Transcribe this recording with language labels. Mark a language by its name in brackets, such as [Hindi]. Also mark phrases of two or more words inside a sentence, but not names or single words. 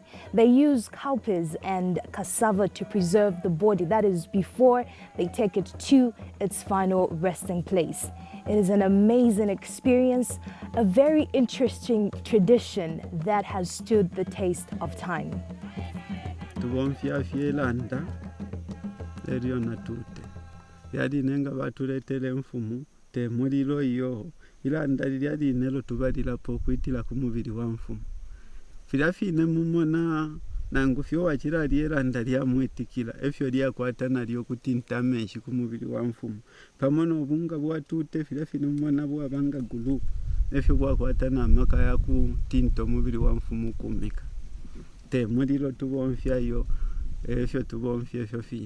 [English] They use cowpeas and cassava to preserve the body. That is before they take it to its final resting place. It is an amazing experience, a very interesting tradition that has stood the test of time. [Bemba] Yadi nenga batuletele mfumu te muliro iyo ilanda lyali nelo tubalira pokwitira ku mubiri wa mfumu filafine mumona nangu fyo wakira lyelanda lya mwetikira efyo lyakwata nalyo kutinta menshi ku mubiri wa mfumu pamono obunga bwatute filafine mumona bwabanga gulu efyo bwakwata na maka ya kutinta mubiri wa mfumu kumika te muliro tubonfya yo efyo tubonfya efyo fine.